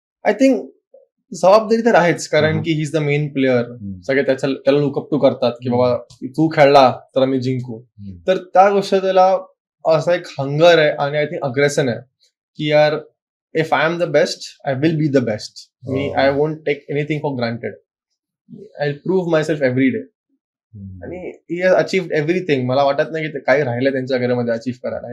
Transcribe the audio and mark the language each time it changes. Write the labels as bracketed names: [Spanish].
[English] I think [Marathi] जबाबदारी तर आहेच, कारण की [English] He is the main player. [Marathi] सगळे त्याला लुकअप टू करतात की बाबा तू खेळला तर आम्ही जिंकू. तर त्या गोष्ट त्याला असा एक हंगर आहे आणि [English] I think [Marathi] अग्रेशन आहे की यार [English] if I am the best, [Marathi] I will be the best. [English] I won't take anything for granted. I'll prove myself every day. आणि he has achieved everything. [Marathi] मला वाटत नाही की काही राहिलं त्यांच्या घरामध्ये अचीव्ह करायला.